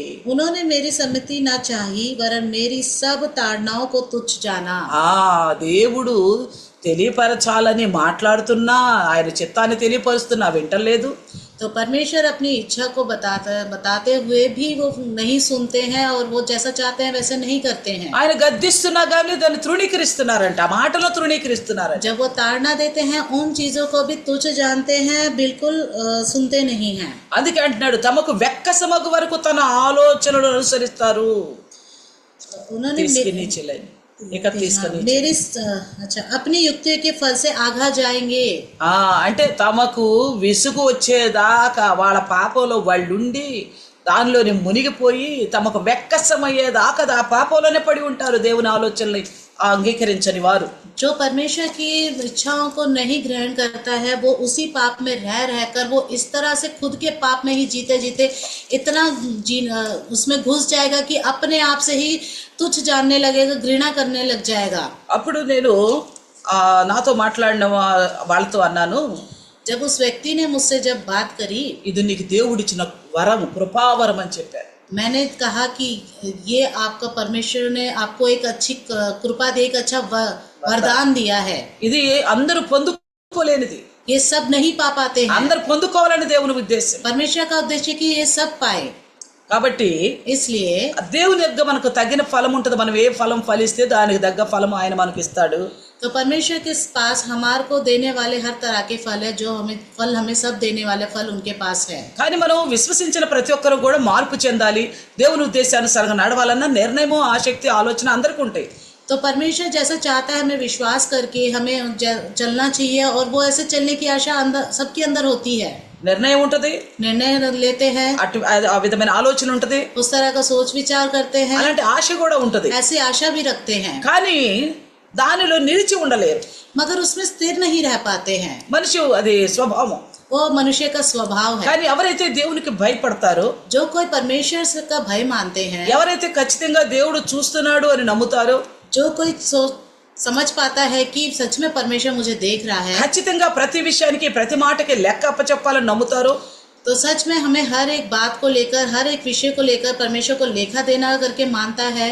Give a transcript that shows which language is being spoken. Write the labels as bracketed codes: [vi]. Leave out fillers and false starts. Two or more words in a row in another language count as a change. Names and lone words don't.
[hi] उन्होंने मेरी सम्मति ना चाही वरन मेरी सब ताड़नाओं को तुच्छ जाना। [te] దేవుడు తెలియపరచాలని మాట్లాడుతున్నా, ఆయన చిత్తాన్ని తెలియపరుస్తున్నా వింటలేదు. [hi] तो परमेश्वर अपनी इच्छा को बताते हुए भी वो नहीं सुनते हैं और वो जैसा चाहते हैं वैसे नहीं करते हैं। [te] ఆయన గద్దిస్తున్నా కానీ దాన్ని తృణీకరిస్తున్నారంట, ఆ మాటలో తృణీకరిస్తున్నారంట. [hi] जब वो ताड़ना देते हैं उन चीजों को भी तुच्छ जानते हैं, बिल्कुल सुनते नहीं हैं। [te] అందుకే అంటున్నాడు తమకు వెక్కసమగు వరకు తన ఆలోచనలు అనుసరిస్తారు. [hi] उन्होंने मेरी अच्छा अपनी युक्ति के फल से आघा जाएंगे। [te] అంటే తమకు విసుగు వచ్చేదాకా వాళ్ళ పాపంలో వాళ్ళుండి దానిలోని మునిగిపోయి తమకు వెక్కసమయ్యేదాకా ఆ పాపంలోనే పడి ఉంటారు. దేవుని ఆలోచనలు అంగీకరించని వారు. [hi] जो परमेश्वर की इच्छाओं को नहीं ग्रहण करता है वो उसी पाप में रहकर वो इस तरह से खुद के पाप में ही जीते जीते इतना उसमें घुस जाएगा कि अपने आप से ही तुच्छ जानने लगेगा, घृणा करने लग जाएगा। [te] అప్పుడు నేను నాతో మాట్లాడిన వాళ్ళతో అన్నాను, [hi] जब उस व्यक्ति ने मुझसे जब बात करी, [te] ఇది నీకు దేవుడిచ్చిన వరం, కృపావరం అని చెప్పారు. [hi] मैंने कहा कि ये आपका परमेश्वर ने आपको एक अच्छी कृपा दे, एक अच्छा वरदान दिया है। [te] ఇది అందరూ పొందుకోలేనిది, [hi] ये सब नहीं पा पाते हैं। [te] అందరూ పొందుకోవాలని దేవుని ఉద్దేశం. [hi] परमेश्वर का उद्देश्य कि ये सब पाए, [te] కాబట్టి [hi] इसलिए [te] దేవుని దగ్గర మనకు తగిన ఫలం ఉంటుంది. మనం ఏ ఫలం ఫలిస్తే దానికి తగ్గ ఫలం ఆయన మనకి ఇస్తాడు. [hi] तो परमेश्वर के पास हमारे को देने वाले हर तरह के फल है, जो हमें सब देने वाले फल उनके पास है। [te] కానీ మనం విశ్వసించిన ప్రతి ఒక్కరు కూడా మార్పు చెందాలి, దేవుని ఉద్దేశానుసారంగా నడవాలన్న నిర్ణయము, ఆసక్తి, ఆలోచన అందరికీ ఉంటాయి. [hi] तो परमेश्वर जैसा चाहता है हमें विश्वास करके हमें चलना चाहिए और वो ऐसे चलने की आशा अंदर सबके अंदर होती है। [te] నిర్ణయం ఉంటది, [hi] निर्णय लेते हैं, [te] అటు ఆ విధమైన ఆలోచన ఉంటది, [hi] उस तरह का सोच विचार करते हैं, [te] అలాంటి ఆశ కూడా ఉంటది. [hi] ऐसी आशा भी रखते हैं, [te] కానీ దానిలో నిలిచి ఉండలేరు. [hi] मगर उसमें स्थिर नहीं रह पाते हैं। [te] మనిషి అది స్వభావం. [hi] वो मनुष्य का स्वभाव है। [te] కానీ ఎవరైతే దేవునికి భయపడతారో, [hi] जो कोई परमेश्वर का भय मानते हैं, [te] ఎవరైతే ఖచ్చితంగా దేవుడు చూస్తున్నాడు అని నమ్ముతారో, [hi] जो कोई समझ पाता है कि सच में परमेश्वर मुझे देख रहा है, [te] ఖచ్చితంగా ప్రతి విషయానికి ప్రతి మాటకి లెక్క అప్పచెప్పాలని నమ్ముతారో, [hi] तो सच में हमें हर एक बात को लेकर, हर एक विषय को लेकर परमेश्वर को लेखा देना करके मानता है,